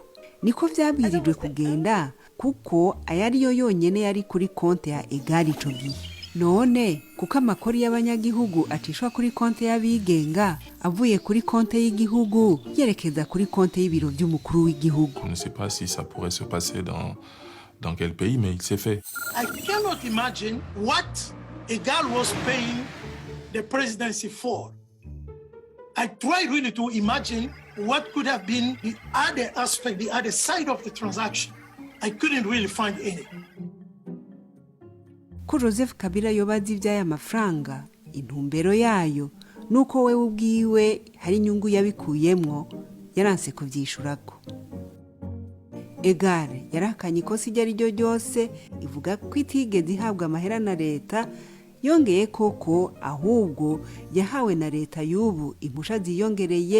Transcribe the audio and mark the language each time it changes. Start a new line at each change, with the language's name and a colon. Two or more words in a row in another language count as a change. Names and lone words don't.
Rundi: Niko vyabirijwe kugenda kuko ayari yo yonyene yari kuri konte ya Egal ico gihe. None kuko amakori y'abanyagihugu atishwa kuri konte y'abigenga avuye kuri konte y'igihugu yerekeza kuri konte y'ibiro by'umukuru w'igihugu.
French: Je ne sais pas si ça pourrait se passer dans quel pays, mais il s'est fait.
English: I cannot imagine what Egal was paying the presidency for. I try really to imagine what could have been the other aspect, the other side of the transaction. I couldn't really find any.
Rundi: Ko Joseph Kabila yobazi ivy'aya mafaranga, intumbero yayo nuko wewe ubwiwe hari inyungu yabikuyemwo yaranse kuvyishurako. Egal yarakanye ikosi ryari ryo ryose ivuga ko itigeze ihabwa amahera na leta, yongeye koko ahubwo yahawe na leta y'ubu impusha ziyongereye.